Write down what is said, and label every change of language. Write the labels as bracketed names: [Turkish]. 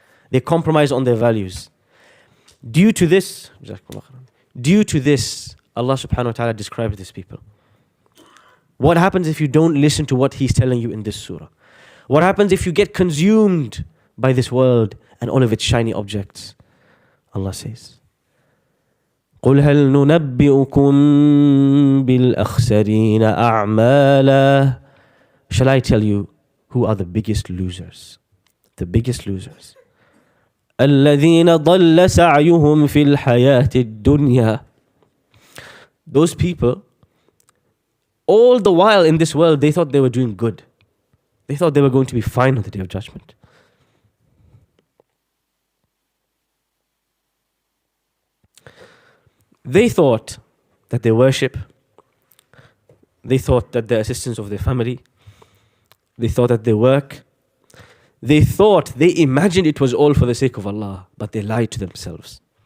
[English] They compromised on their values. Due to this, Allah subhanahu wa ta'ala describes these people. What happens if you don't listen to what He's telling you in this surah? What happens if you get consumed by this world and all of its shiny objects? Allah says, [Arabic] قُلْ هَلْ نُنَبِّئُكُمْ بِالْأَخْسَرِينَ أَعْمَالًا. [English] Shall I tell you who are the biggest losers? The biggest losers. [Arabic] الَّذِينَ ضَلَّ سَعْيُهُمْ فِي الْحَيَاةِ الدُّنْيَا. [English] Those people All the while in this world, they thought they were doing good. They thought they were going to be fine on the Day of Judgment. They thought that their worship, they thought that the assistance of their family, they thought that their work, they imagined it was all for the sake of Allah, but they lied to themselves.